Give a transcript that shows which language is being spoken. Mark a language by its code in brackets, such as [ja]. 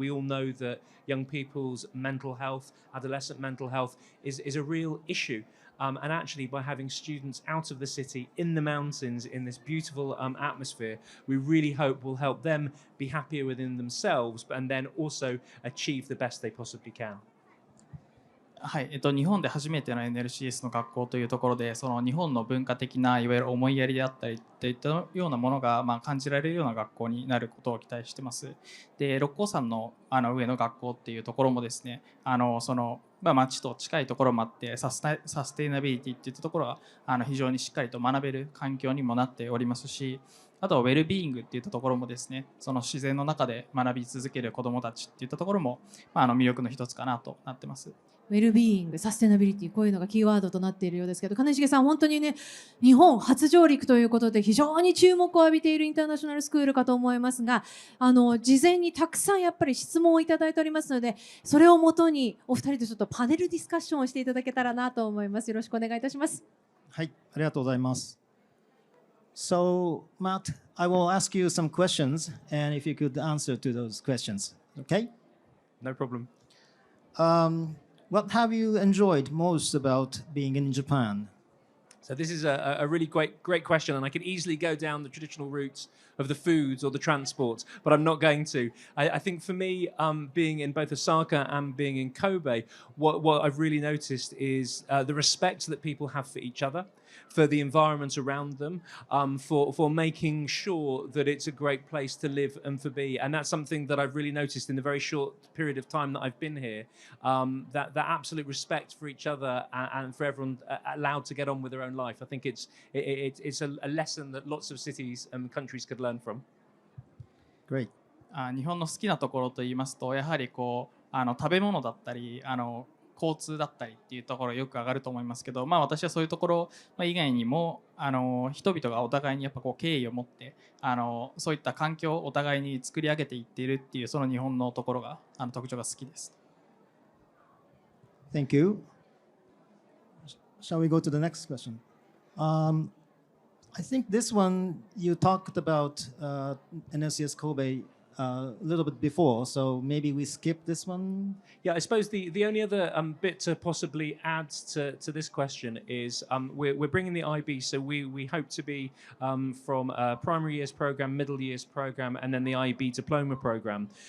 [en] We all know that young people's mental health, adolescent mental health is a real issue. And actually, by having students out of the city, in the mountains, in this beautiful atmosphere, we really hope will help them be happier within themselves, and then also achieve the best they possibly can. [ja] はい、日本で初めての NLCS の学校というところで、その日本の文化的ないわゆる思いやりであったりといったようなものが感じられるような学校になることを期待してます。で、六甲山の上の学校っていうところもですね、町と近いところもあってサステイナビリティっていったところは非常にしっかりと学べる環境にもなっておりますし、あとはウェルビーイングっていったところもですね、その自然の中で学び続ける子どもたちっていったところも魅力の一つかなとなってます。ウェルビーイング、サステナビリティ、こういうのがキーワードとなっているようですけど、金重さん、本当にね、日本初上陸ということで非常に注目を浴びているインターナショナルスクールかと思いますが、事前にたくさんやっぱり質問をいただいておりますので、それをもとにお二人でちょっとパネルディスカッションをしていただけたらなと思います。よろしくお願いいたします。はい、ありがとうございます。 [en] So, Matt, I will ask you some questions, and if you could answer to those questions, okay? No problem. What have you enjoyed most about being in Japan? So this is a really great question, and I could easily go down the traditional routes of the foods or the transport, but I'm not going to. I think for me, being in both Osaka and being in Kobe, what I've really noticed is the respect that people have for each other, for the environment around them, for making sure that it's a great place to live and for be. And that's something that I've really noticed in the very short period of time that I've been here, that absolute respect for each other and for everyone allowed to get on with their own life. I think it's a lesson that lots of cities and countries could learn from. Great. [ja] 日本の好きなところといいますと、やはり食べ物だったり交通だったりっていうところよく上がると思いますけど、私はそういうところ以外にも人々がお互いにやっぱ敬意を持ってそういった環境をお互いに作り上げていっているっていうその日本のところが特徴が好きです。 [en] Thank you. Shall we go to the next question? I think this one you talked about NLCS Kobe a little bit before, so maybe we skip this one. Yeah, I suppose the only other bit to possibly add to this question is we're bringing the IB, so we hope to be from a primary years program, middle years program, and then the IB diploma program.